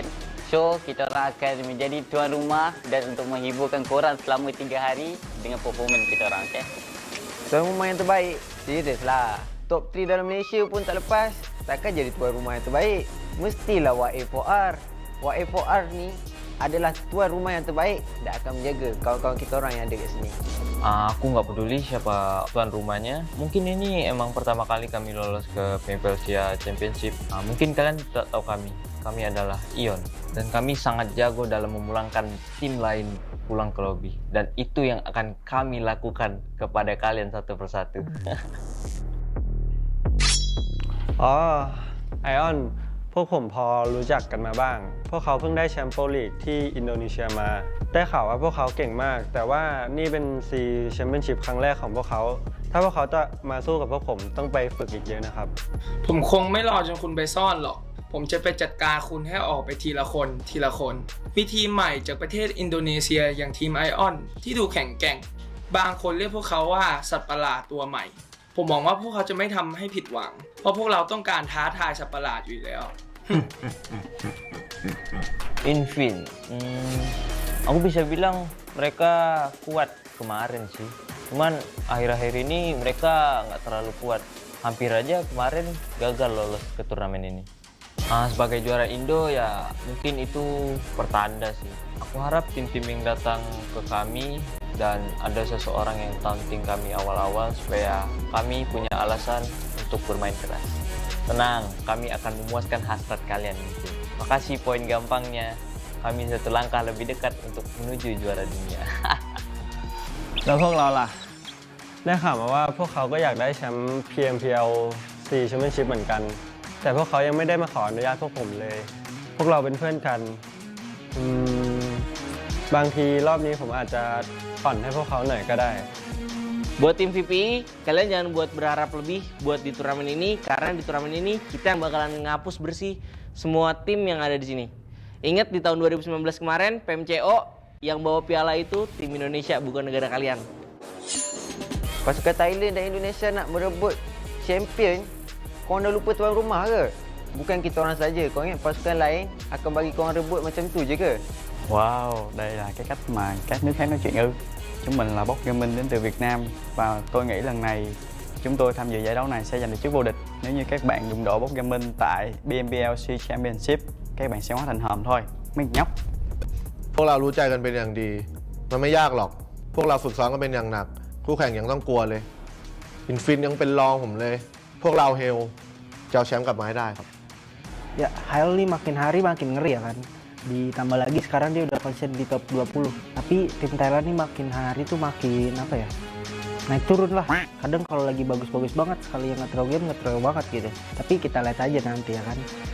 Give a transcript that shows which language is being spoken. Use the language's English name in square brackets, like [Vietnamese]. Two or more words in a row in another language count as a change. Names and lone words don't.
[Malay] So, kita orang akan menjadi tuan rumah dan untuk menghiburkan korang selama 3 hari dengan performance kita orang, okay? Tuan rumah yang terbaik? Serius lah. Top 3 dalam Malaysia pun tak lepas. Takkan jadi tuan rumah yang terbaik. Mestilah YA4R. YA4R ni adalah tuan rumah yang terbaik dan akan menjaga kawan-kawan kita orang yang ada kat sini. [Indonesian] Aku nggak peduli siapa tuan rumahnya. Mungkin ini emang pertama kali kami lolos ke PMPL SEA Championship. Mungkin kalian tak tahu kami. Kami adalah Ion. Dan kami sangat jago dalam memulangkan tim lain pulang ke lobby. Dan itu yang akan kami lakukan kepada kalian satu persatu. [Thai] Ion พวกผมพอรู้จักกันมาบ้างพวกเขาเพิ่งได้แชมป์โปรลีกที่อินโดนีเซียมาได้ข่าวว่าพวกเขาเก่งมากแต่ว่านี่เป็นซีแชมเปี้ยนชิพครั้งแรกของพวกเขาถ้าพวกเขาจะมาสู้กับพวกผมต้องไปฝึกอีกเยอะนะครับ ผมคงไม่รอจนคุณไปซ่อนหรอกผมจะไปจัดการคุณให้ออกไปทีละคนมีทีมใหม่จากประเทศอินโดนีเซียอย่างทีมไอออนที่ดูแข็งแกร่งบางคนเรียกพวกเขาว่าสัตว์ประหลาดตัวใหม่ผมหวังว่าพวกเขาจะไม่ทำให้ผิดหวังเพราะพวกเราต้องการท้าทายสัตว์ประหลาดอยู่แล้ว [Indonesian] Infin, aku bisa bilang mereka kuat kemarin sih. Cuman akhir-akhir ini mereka nggak terlalu kuat. Hampir aja kemarin gagal lolos ke turnamen ini. Sebagai juara Indo ya mungkin itu pertanda sih. Aku harap tim-tim yang datang ke kami dan ada seseorang yang taunting kami awal-awal supaya kami punya alasan untuk bermain keras. Tenang, kami akan memuaskan hasrat kalian gitu. Makasih poin gampangnya. Kami satu langkah lebih dekat untuk menuju juara dunia. [Thai] แล้วพวกเราล่ะได้ข่าวมาว่าพวกเขาก็อยากได้แชมป์ PMPL SEA Championship เหมือนกันแต่พวกเขายังไม่ได้มาขออนุญาตพวกผมเลยพวกเราเป็นเพื่อนกันบางทีรอบนี้ผมอาจจะผ่อนให้พวกเขาหน่อยก็ได้ [Indonesian] Buat tim VPI, kalian jangan buat berharap lebih buat di turnamen ini karena di turnamen ini kita yang bakalan ngapus bersih semua tim yang ada di sini. Ingat di tahun 2019 kemarin PMCO yang bawa piala itu tim Indonesia bukan negara kalian. [Malay] Pasukan Thailand dan Indonesia nak merebut champion, korang dah lupa tuan rumah ke? Bukan kita orang saja, kau ingat pasukan lain akan bagi korang rebut macam tu je ke? [Vietnamese] Wow, đây là cái cách mà các nước khác nói chuyện ư? Chúng mình là Bốc Gaming đến từ Việt Nam và tôi nghĩ lần này chúng tôi tham dự giải đấu này sẽ giành được chức vô địch. Nếu như các bạn đụng độ Bốc Gaming tại PMPL SEA Championship, các bạn sẽ hóa thành hòm thôi, mấy nhóc. [Thai] พวกเรารู้ใจกันเป็นอย่างดีมันไม่ยากหรอกพวกเราฝึกซ้อมกันเป็นอย่างหนักคู่แข่งยังต้องกลัวเลยฟินยังเป็นรองผมเลยพวกเราเฮลจะเอาแชมป์กลับมาให้ได้ครับ [Indonesian] Ya, Hail nih makin hari makin ngeri ya kan. Ditambah lagi sekarang dia udah konsen di top 20. Tapi tim Thailand nih makin hari tuh makin apa ya? Naik turun lah. Kadang kalau lagi bagus-bagus banget sekali yang [English] nge-throw game [Indonesian] nge-throw banget gitu. Tapi kita lihat aja nanti ya kan.